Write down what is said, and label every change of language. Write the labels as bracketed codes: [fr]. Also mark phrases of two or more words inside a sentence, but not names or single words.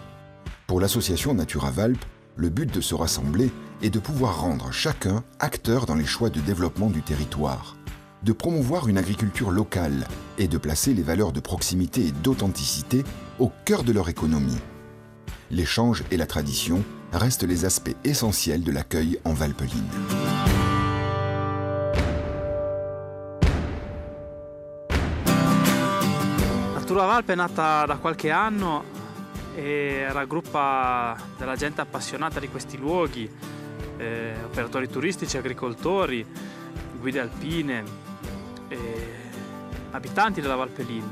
[fr] Pour l'association Naturavalp, le but de se rassembler est de pouvoir rendre chacun acteur dans les choix de développement du territoire, de promouvoir une agriculture locale et de placer les valeurs de proximité et d'authenticité au cœur de leur économie. L'échange et la tradition restent les aspects essentiels de l'accueil en Valpeline. [it] Naturavalp è nata da qualche anno e raggruppa della gente appassionata di questi luoghi, operatori turistici, agricoltori, guide alpine, abitanti della Valpeline.